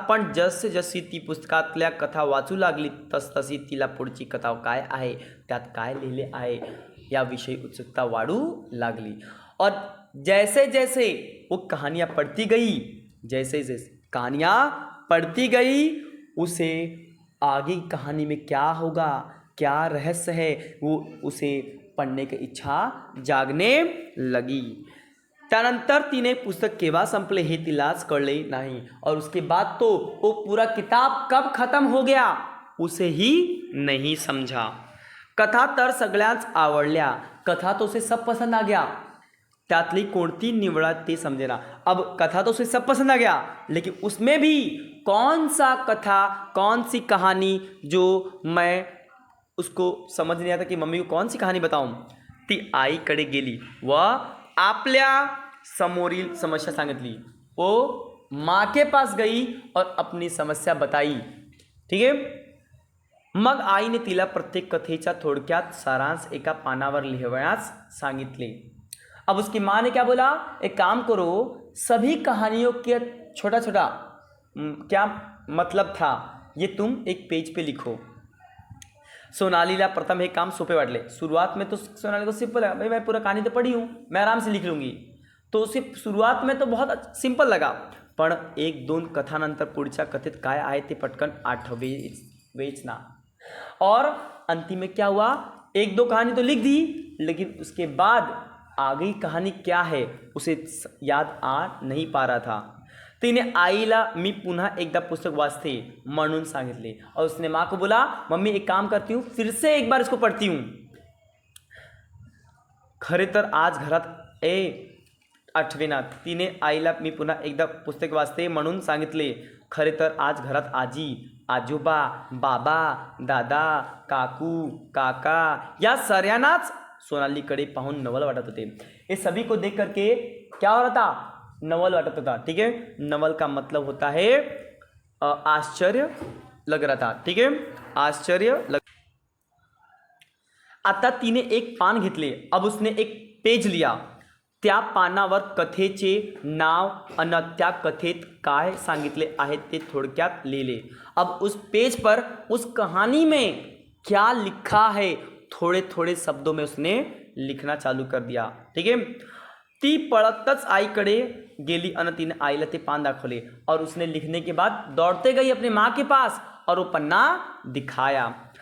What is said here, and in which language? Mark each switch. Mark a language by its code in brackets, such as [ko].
[mr] पण जसे जशी ती पुस्तकातल्या कथा वाचू लागली तसतशी तिला पुढची कथा काय आहे, त्यात काय लिहिले आहे याविषयी उत्सुकता वाढू लागली. [hi] और जैसे जैसे वो कहानियाँ पढ़ती गई, उसे आगे कहानी में क्या होगा, क्या रहस्य है, वो उसे पढ़ने की इच्छा जागने लगी. [mr] त्यानंतर तिने पुस्तक केव्हा संपले हे तिलाच कळले नाही. [hi] और उसके बाद तो वो पूरा किताब कब खत्म हो गया उसे ही नहीं समझा. [mr] कथा तर सगळ्यांच आवडल्या, [hi] कथा तो उसे सब पसंद आ गया, [mr] त्यातली कोणती निवडा ते समझेना. [hi] अब कथा तो उसे सब पसंद आ गया, लेकिन उसमें भी कौन सा कथा, कौन सी कहानी जो मैं उसको समझ नहीं आता कि मम्मी को कौन सी कहानी बताऊं. [mr] ती आईकडे गेली व आपल्या समोरील समस्या सांगितली. [hi] वो माँ के पास गई और अपनी समस्या बताई. ठीक है. [mr] मग आईने तिला प्रत्येक कथेचा थोडक्यात सारांश एका पानावर लिहण्यास सांगितले. [hi] अब उसकी माँ ने क्या बोला, एक काम करो, सभी कहानियों के छोटा छोटा क्या मतलब था ये तुम एक पेज पे लिखो. [mr] सोनालीला प्रथम हे काम सोपे वाटले. [hi] शुरुआत में तो सोनाली को सिंपल है, भाई मैं पूरा कहानी तो पढ़ी हूँ, मैं आराम से लिख लूँगी. तो उसे शुरुआत में तो बहुत सिंपल लगा. [mr] पण 1-2 कथानंतर पुढच्या कथेत काय आहे ते पटकन आठवेना. [hi] और अंतिम में क्या हुआ, 1-2 कहानी तो लिख दी, लेकिन उसके बाद आगे कहानी क्या है उसे याद आ नहीं पा रहा था. [mr] तिने आईला मी पुन्हा एकदा पुस्तक वाचते म्हणून सांगितले. [hi] और उसने माँ को बोला, मम्मी एक काम करती हूँ, फिर से एक बार इसको पढ़ती हूँ. [mr] खरे तर आज घरात आठवेना. तिने आईला मी पुन्हा एकदा पुस्तक वाचते म्हणून सांगितले. खरे तर आज घरात आजी, आजोबा, बाबा, दादा, काकू, काका या सर्यांनाच सोनालीकडे पाहून नवल वाटत होते. [hi] हे सभी को देख करके क्या हो रहा था, [mr] नवल वाटत होता. [hi] ठीक है, नवल का मतलब होता है आश्चर्य लग रहा था. ठीक है, आश्चर्य लग. [mr] आता तिने एक पान घेतले. [hi] अब उसने एक पेज लिया. [mr] त्या पानावर कथेचे नाव अन त्या कथेत काय सांगितले आहे ते थोडक्यात लिहिले. [hi] अब उस पेज पर उस कहानी में क्या लिखा है थोड़े थोड़े शब्दों में उसने लिखना चालू कर दिया. ठीक है, [mr] ती पळतच आईकडे गेली आणि तिने आईला ते पान दाखवले [hi] और उसने लिखने के बाद दौड़ते गई अपने माँ के पास और वो पन्ना दिखाया.